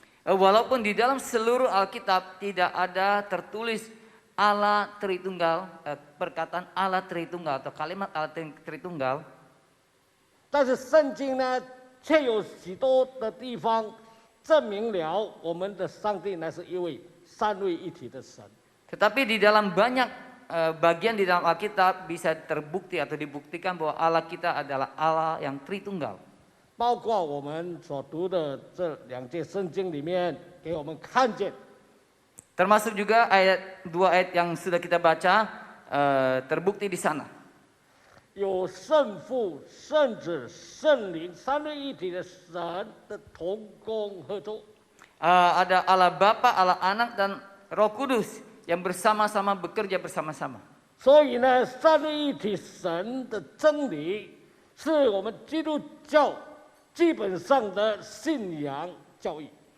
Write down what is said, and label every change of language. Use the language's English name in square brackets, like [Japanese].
[Indonesian] Walaupun di dalam seluruh Alkitab tidak ada tertulis Allah Tritunggal, perkataan Allah Tritunggal atau kalimat Allah Tritunggal, [Chinese] 但是圣经呢，却有许多的地方证明了我们的上帝乃是一位三位一体的神。 [Indonesian] Tetapi di dalam banyak bagian di dalam Alkitab bisa terbukti atau dibuktikan bahwa Allah kita adalah Allah yang Tritunggal. [Chinese] 包括我们所读的这两节圣经里面，给我们看见， [Indonesian] Termasuk juga dua ayat yang sudah kita baca terbukti di sana. [Chinese] 有圣父、圣子、圣灵三位一体的神的同工合作。 [Indonesian] Ada Allah Bapa, Allah Anak dan Roh Kudus yang bersama-sama bekerja bersama-sama. [Chinese] 所以呢，三位一体神的真理是我们基督教基本上的信仰教育。